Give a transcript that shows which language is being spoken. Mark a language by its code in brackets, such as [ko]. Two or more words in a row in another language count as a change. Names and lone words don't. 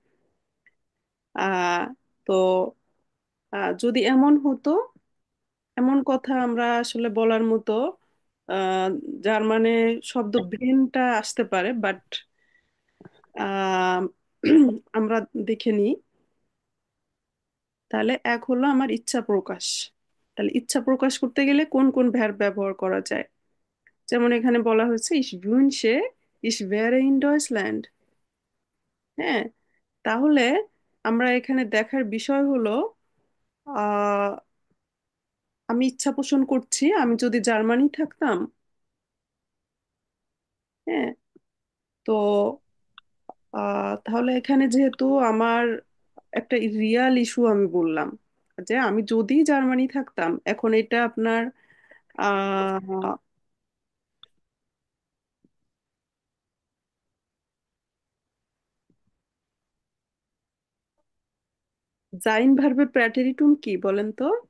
[bn] আহ, তো যদি এমন হতো, এমন কথা আমরা আসলে বলার মতো, আহ, যার মানে শব্দ ব্রেনটা আসতে পারে, বাট আমরা দেখে নিই। তাহলে এক হলো আমার ইচ্ছা প্রকাশ। তাহলে ইচ্ছা প্রকাশ করতে গেলে কোন কোন ভার্ব ব্যবহার করা যায়? যেমন এখানে বলা হয়েছে [de] ich wünsche, ich wäre in Deutschland. [bn] হ্যাঁ, তাহলে আমরা এখানে দেখার বিষয় হলো আহ আমি ইচ্ছা পোষণ করছি আমি যদি জার্মানি থাকতাম। হ্যাঁ। তো তাহলে এখানে যেহেতু আমার একটা [en] real issue [bn] আমি বললাম যে আমি যদি জার্মানি থাকতাম, এখন এটা আপনার আহ জাইন ভার্বের প্র্যাটেরিটুম কি বলেন তো?